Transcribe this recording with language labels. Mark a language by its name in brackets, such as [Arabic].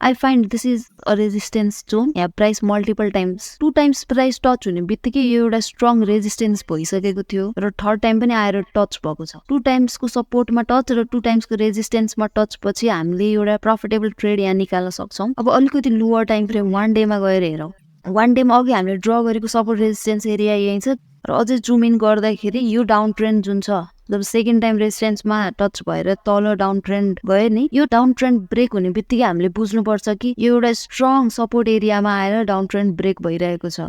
[English] I find this is a resistance zone. [Nepali] यहाँ price multiple times 2 times price touch हुने बित्तिकै यो एउटा स्ट्रङ रेजिस्टेन्स भइसकेको थियो र थर्ड टाइम पनि आएर टच भएको छ। 2 टाइम्सको सपोर्टमा टच र 2 टाइम्सको रेजिस्टेन्समा टच पछि हामीले एउटा प्रफिटेबल ट्रेड यहाँ निकाल्न सक्छौं। अब अलिकति लोअर टाइम फ्रेम 1 डेमा गएर हेरौँ। 1 डेमा अघि हामीले ड्र गरेको सपोर्ट रेजिस्टेन्स एरिया यही छ र अझै जुम इन गर्दाखेरि यो डाउन ट्रेन्ड जुन छ जब सेकेन्ड टाइम रेजिस्टेन्समा टच भएर तल डाउन ट्रेन्ड गयो नि, यो डाउन ट्रेन्ड ब्रेक हुने बित्तिकै हामीले बुझ्नुपर्छ कि यो एउटा स्ट्रङ सपोर्ट एरियामा आएर डाउन ट्रेन्ड ब्रेक भइरहेको छ।